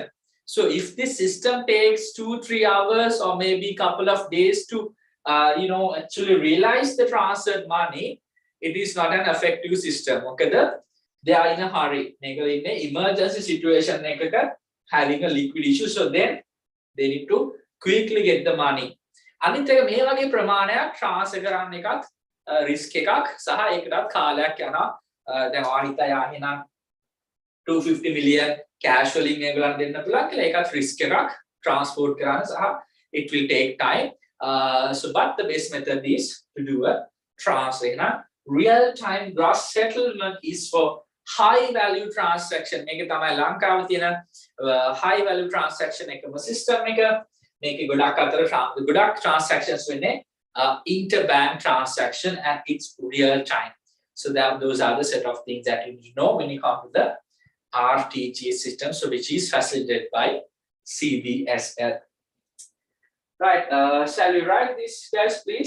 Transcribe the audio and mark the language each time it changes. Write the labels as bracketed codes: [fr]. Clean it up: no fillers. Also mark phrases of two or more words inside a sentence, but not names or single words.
[en] So if this system takes 2-3 hours or maybe couple of days to actually realize the transferred money, it is not an effective system. Okay, they are in a hurry. In an emergency situation, having a liquid issue, so then they need to quickly get the money. [si] අනිත් එක මේ වගේ ප්‍රමාණයක් ට්‍රාන්ස්ෆර් කරන්න එකත් රිස්ක් එකක් සහ ඒකටත් කාලයක් යනවා. දැන් ඔයා හිතා යහිනම් 250 [en] million cash [si] වලින් ඒගොල්ලන් දෙන්න පුළුවන් කියලා ඒකත් රිස්ක් එකක් ට්‍රාන්ස්පෝර්ට් කරන්න සහ [en] it will take time. So but the best method is to do a transfer. Real time gross settlement is for high value transaction. [si] මේක තමයි ලංකාවේ තියෙන [en] high value transaction [si] එකම system එක. [en] Make a ගොඩක් transactions වෙන්නේ interbank transaction and it's real time. So those are the set of things that you need to know when you come to the RTGS system, so which is facilitated by CBSL. Right, shall we write this, guys, please?